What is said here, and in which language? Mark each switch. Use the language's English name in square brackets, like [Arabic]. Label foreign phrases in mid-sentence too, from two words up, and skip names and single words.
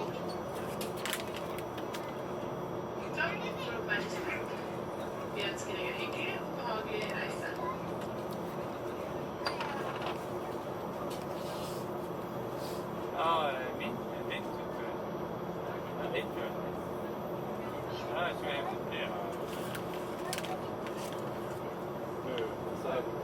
[Norwegian] Takk for oppmerksomheten. Vi ønsker deg en hyggelig og behagelig reise. [Swedish] Ja, min typ. Ja, det tror jag. Ja, jag tror jag inte det. Nu, så här.